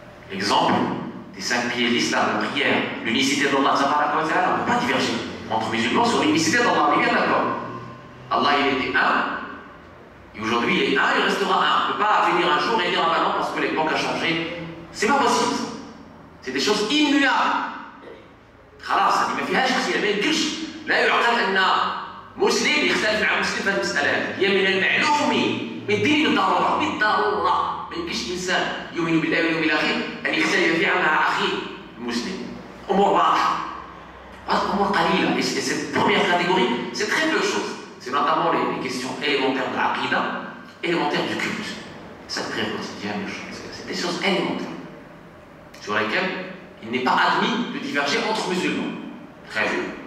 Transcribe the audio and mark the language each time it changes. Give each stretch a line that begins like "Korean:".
French: L'exemple des 5 piliers de l'islam, la prière, l'unicité d'Allah, on ne peut pas diverger entre musulmans sur l'unicité d'Allah, on est bien d'accord. Allah, il était un, et aujourd'hui il est un, il restera un. On ne peut pas venir un jour et dire: ah ben non, parce que l'époque a changé. C'est pas possible. C'est des choses immuables.
Arabic: خلاص هذه ما فيهاش اختلاف، ما يمكنش لا يعقل ان مسلم يختلف مع مسلم في هذه المسألة. هي من المعلوم من الدين بالضرورة، بالضرورة ما يمكنش إنسان يؤمن بالله واليوم الآخر أن يختلف فيها مع أخيه المسلم. أمور واضحة، أمور قليلة.
French: Et cette première catégorie, c'est très peu de choses. C'est notamment les questions élémentaires de l'aqida, élémentaires du culte. Ça crée quotidienne, c'est des choses élémentaires sur lesquelles il n'est pas admis de diverger entre musulmans. Très bien.